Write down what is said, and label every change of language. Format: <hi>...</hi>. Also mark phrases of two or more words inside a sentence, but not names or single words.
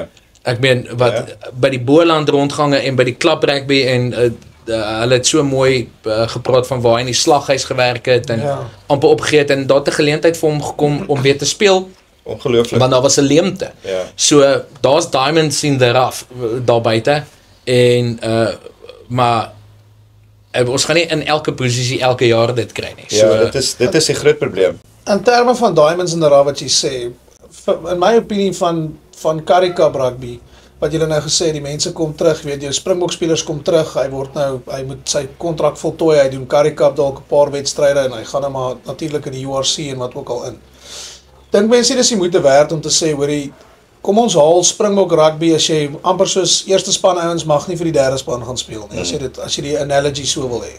<af>Ek meen wat by die Boland rondgange en by die klub rugby en hulle het so mooi gepraat van waar hy in die slaghuis gewerk het en amper opgegee het en daar het 'n geleentheid vir hom gekom om weer te speel. Ongelooflik. Want daar was 'n leemte. Ja. So daar's</af> <en>diamonds in the rough</en> <af>daar buite en maar ons gaan nie in elke posisie elke jaar dit kry nie. Ja, dit is 'n groot probleem. In terme van</af> <en>diamonds in the rough</en> <af>wat jy sê, in my opinie van Currie Cup rugby, wat julle nou gesê, die mense kom terug, weet jou Springbok spelers kom terug, hy moet sy kontrak voltooi, hy doen Currie Cup dalk 'n paar wedstryde en hy gaan nou maar natuurlik in die URC en wat ook al in. Dink mense dis die moeite werd om te sê, hoorie, kom ons haal Springbok rugby as jy amper soos eerste span ouens mag nie vir die derde span gaan speel nie, as jy die analogy so wil hê.</af>